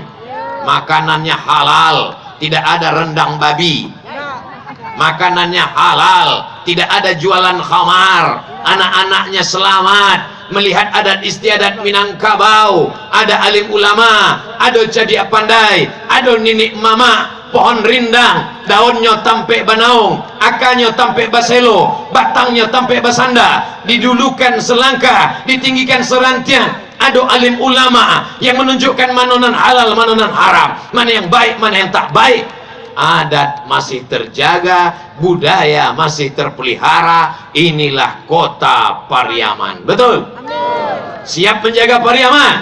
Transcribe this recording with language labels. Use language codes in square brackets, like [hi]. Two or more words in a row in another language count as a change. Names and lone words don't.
[id] Makanannya halal, tidak ada rendang babi. Makanannya halal, tidak ada jualan khamar, anak-anaknya selamat, melihat adat istiadat Minangkabau, ada alim ulama, ada [min] cadia pandai, [id] ada ninik mama, pohon rindang, [min] daunnya tampe banaung, akarnya tampe baselo, batangnya tampe basanda, didulukan selangkah, ditinggikan serantian. [id] Ada alim ulama yang menunjukkan [min] manonan halal, manonan haram, [id] mana yang baik, mana yang tak baik. Adat masih terjaga, budaya masih terpelihara. Inilah kota Pariaman. Betul? Siap menjaga Pariaman?